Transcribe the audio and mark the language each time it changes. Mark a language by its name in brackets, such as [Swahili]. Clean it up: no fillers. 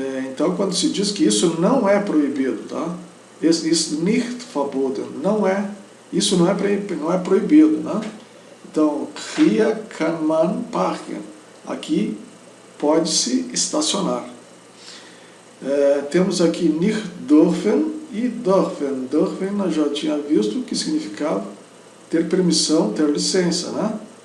[Portuguese] Então, quando se diz que isso não é proibido, tá? [German] Es ist nicht verboten, [Portuguese] isso não é proibido, né? Então, [German] hier kann man parken. [Portuguese] Aqui pode-se estacionar. Temos aqui nicht dürfen e dürfen. Dürfen nós já tinha visto que significava ter permissão, ter licença, né?